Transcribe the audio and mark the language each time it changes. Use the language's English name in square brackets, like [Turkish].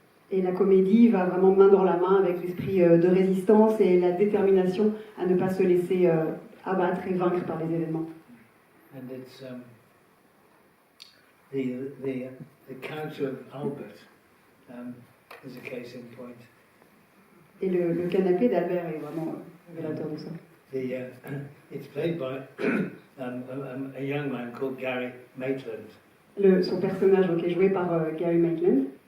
[French] Et la comédie va vraiment main dans la main avec l'esprit de résistance et la détermination à ne pas se laisser abattre et vaincre par les événements. [English] And it's the character of Albert is a case in point. [French] Et le canapé d'Albert est vraiment révélateur de ça. [English] It's played by a young man called Gary Maitland. [French] Son personnage donc, est joué par Gary Maitland.